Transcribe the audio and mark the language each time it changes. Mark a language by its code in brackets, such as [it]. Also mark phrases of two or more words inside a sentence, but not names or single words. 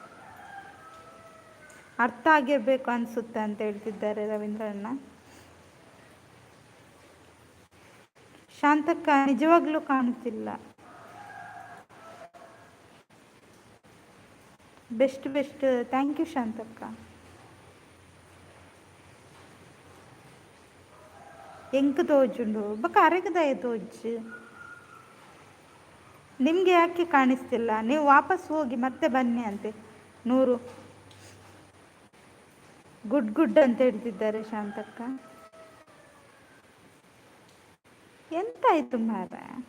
[kn] ಅರ್ಥ ಆಗಿರಬೇಕು ಅನಿಸುತ್ತೆ ಅಂತ ಹೇಳ್ತಿದ್ದಾರೆ ರವೀಂದ್ರಣ್ಣ. ಶಾಂತಕ್ಕ ನಿಜವಾಗ್ಲೂ ಕಾಣುತ್ತಿಲ್ಲ. [en] best best, thank you ಶಾಂತಕ್ಕ. [tcy] ಎಂಕ್ ತೋಜುಂಡು ಬಕ್ಕ ಅರೆಗದಾಯ ತೋಜು. [kn] ನಿಮಗೆ ಯಾಕೆ ಕಾಣಿಸ್ತಿಲ್ಲ? ನೀವು ವಾಪಸ್ ಹೋಗಿ ಮತ್ತೆ ಬನ್ನಿ ಅಂತೆ ನೂರು. [en] good good [kn] ಅಂತ ಹೇಳ್ತಿದ್ದಾರೆ ಶಾಂತಕ್ಕ. [tcy] ಎಂತಾಯ್ತು ಮಾರ?